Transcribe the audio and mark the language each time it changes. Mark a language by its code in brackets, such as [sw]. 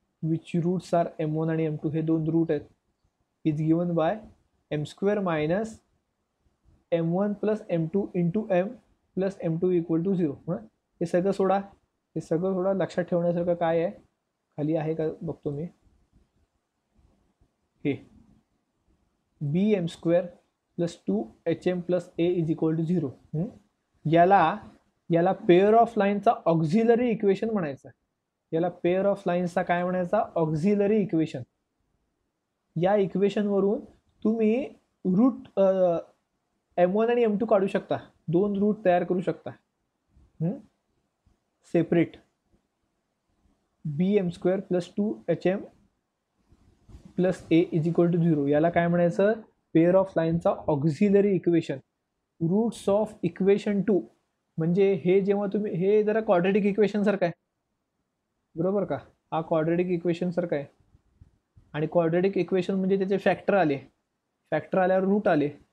[en] which roots are m1 आणि m2, [mr] हे दोन रूट आहेत. [en] Is given by m square minus m1 plus m2 into m plus m2 equal to 0. [mr] हे सगळं सोडा, लक्षात ठेवण्यासारखं काय आहे, खाली आहे का बघतो मी. हे [en] B M square plus 2HM plus A is equal to 0. [mr] याला पेअर ऑफ लाईनचा ऑक्झिलरी इक्वेशन म्हणायचं. याला पेअर ऑफ लाईन्सचा काय म्हणायचा? Auxiliary equation. या इक्वेशनवरून तुम्ही रूट M1 आणि M2 काढू शकता. 2 रूट तयार करू शकता separate. [en] B M square plus 2HM plus A is equal to 0. [mr] याला काय म्हणायचं? पेअर ऑफ लाईनचा auxiliary equation. Roots of equation 2 म्हणजे हे जेव्हा तुम्ही, हे जरा क्वाड्रेटिक इक्वेशन सारखं आहे, बरोबर का? हा क्वाड्रेटिक इक्वेशन सारखं आहे. आणि क्वाड्रेटिक इक्वेशन म्हणजे त्याचे फॅक्टर आले, फॅक्टर आल्यावर रूट आले.